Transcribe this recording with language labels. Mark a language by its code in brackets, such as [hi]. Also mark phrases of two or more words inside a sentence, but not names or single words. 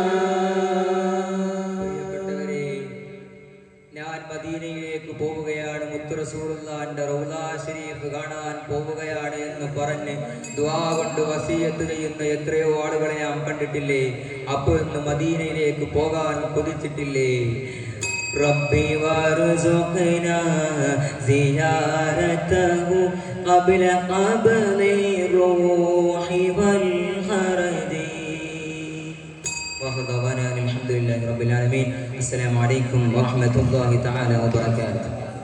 [ml] ഞാൻ മദീനയിലേക്ക് പോവുകയാണ്, മുത്തു റസൂലുള്ളാഹിന്റെ [ar] روضة شريفة [ml] കാണാൻ പോവുകയാണ് എന്ന് പറഞ്ഞ് ദുആ കൊണ്ട് വസിയത്ത് ചെയ്യുന്ന എത്രയോ ആളുകളെ നാം കണ്ടിട്ടില്ലേ? അപ്പോൾ ഇന്ന് മദീനയിലേക്ക് പോകാൻ കൊതിച്ചിട്ടില്ലേ? [ar] ربي وارزقنا زيارته قبل قبلي روحي والقرد. الحمد لله رب العالمين. السلام عليكم ورحمة الله تعالى وبركاته.